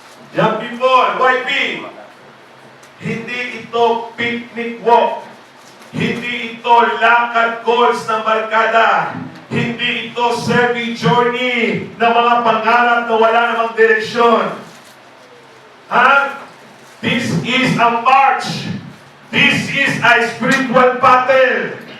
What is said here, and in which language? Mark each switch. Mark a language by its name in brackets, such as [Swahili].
[Filipino] Young people, YP, hindi ito picnic walk. Hindi ito lakad calls ng barkada. Hindi ito survey journey na mga pangarap na wala namang direksyon. Ha? [English] This is a march. This is a spiritual battle.